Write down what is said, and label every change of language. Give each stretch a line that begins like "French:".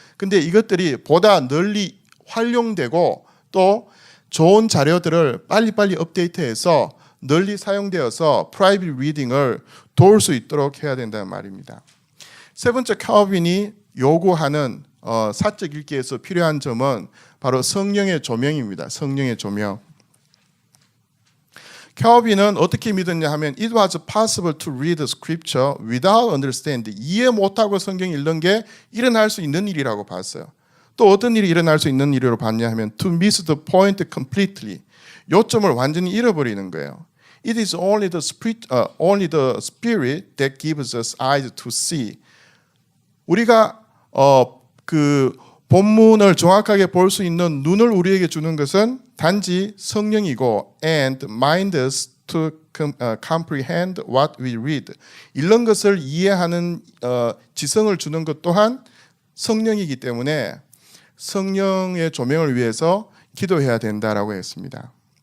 Korean: 근데 이것들이 보다 널리 활용되고 또 좋은 자료들을 빨리빨리 업데이트해서 널리 사용되어서 프라이빗 리딩을 도울 수 있도록 해야 된다는 말입니다. 세 번째, 칼빈이 요구하는 사적 읽기에서 필요한 점은 바로 성령의 조명입니다. 성령의 조명. 칼빈은 어떻게 믿었냐 하면
English: It was possible to read the scripture without understanding.
Korean: 이해 못하고 성경 읽는 게 일어날 수 있는 일이라고 봤어요. 또 어떤 일이 일어날 수 있는 일이라고 봤냐 하면
English: To miss the point completely.
Korean: 요점을 완전히 잃어버리는 거예요.
English: It is only the spirit that gives us eyes to see.
Korean: 우리가 그 본문을 정확하게 볼 수 있는 눈을 우리에게 주는 것은 단지 성령이고
English: and mind us to comprehend what we read.
Korean: 읽는 것을 이해하는 지성을 주는 것 또한 성령이기 때문에 성령의 조명을 위해서 기도해야 된다라고 했습니다.